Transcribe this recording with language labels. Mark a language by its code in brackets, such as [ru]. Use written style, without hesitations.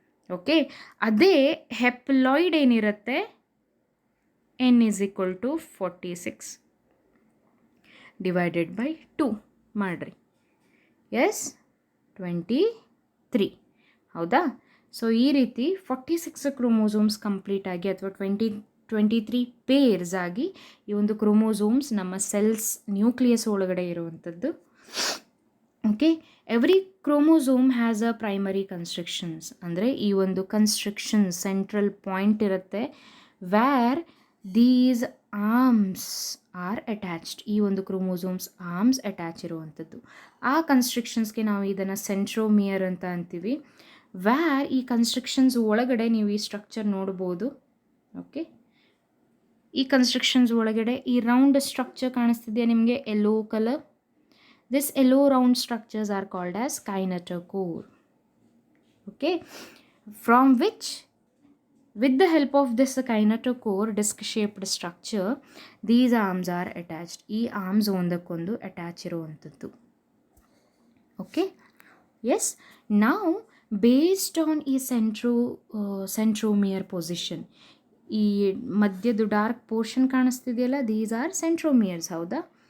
[kn] Okay, ಅದೇ haploid ಏನಿರುತ್ತೆ, [en] n is equal to 46 divided by 2 [kn] ಮಾಡಿರಿ. ಎಸ್, 23. ಹೌದಾ? ಸೊ ಈ ರೀತಿ 46 ಕ್ರೋಮೋಸೋಮ್ಸ್ ಕಂಪ್ಲೀಟ್ ಆಗಿ ಅಥವಾ 23 ಪೇರ್ಸ್ ಆಗಿ ಈ ಒಂದು ಕ್ರೋಮೋಸೋಮ್ಸ್ ನಮ್ಮ ಸೆಲ್ಸ್ ನ್ಯೂಕ್ಲಿಯಸ್ ಒಳಗಡೆ ಇರುವಂಥದ್ದು. [en] okay, every chromosome has a primary constructions, [kn] ಅಂದರೆ ಈ ಒಂದು ಕನ್ಸ್ಟ್ರಕ್ಷನ್ ಸೆಂಟ್ರಲ್ ಪಾಯಿಂಟ್ ಇರುತ್ತೆ, [en] Where these arms are attached. [kn] ಈ ಒಂದು ಕ್ರೋಮೋಸೋಮ್ಸ್ ಆರ್ಮ್ಸ್ ಅಟ್ಯಾಚ್ ಇರುವಂಥದ್ದು. ಆ ಕನ್ಸ್ಟ್ರಕ್ಷನ್ಸ್ಗೆ ನಾವು ಇದನ್ನು ಸೆಂಟ್ರೋಮಿಯರ್ ಅಂತ ಅಂತೀವಿ. ವ್ಯಾರ್ ಈ ಕನ್ಸ್ಟ್ರಕ್ಷನ್ಸ್ ಒಳಗಡೆ ನೀವು ಈ ಸ್ಟ್ರಕ್ಚರ್ ನೋಡ್ಬೋದು. ಓಕೆ, ಈ ಕನ್ಸ್ಟ್ರಕ್ಷನ್ಸ್ ಒಳಗಡೆ ಈ ರೌಂಡ್ ಸ್ಟ್ರಕ್ಚರ್ ಕಾಣಿಸ್ತಿದೆಯಾ ನಿಮಗೆ, yellow colour? [en] This yellow round structures are called as kinetochore. Okay, from which with the help of this kinetochore disc shaped structure these arms are attached. [kn] ಈ arms ಒಂದಕ್ಕೊಂದು attach ಇರುವಂಥದ್ದು. Okay, S, ನಾವು based on ಈ centromere position, ಈ ಮಧ್ಯದ dark portion ಕಾಣಿಸ್ತಿದೆಯಲ್ಲ, [en] These are centromeres. [kn] ಹೌದಾ?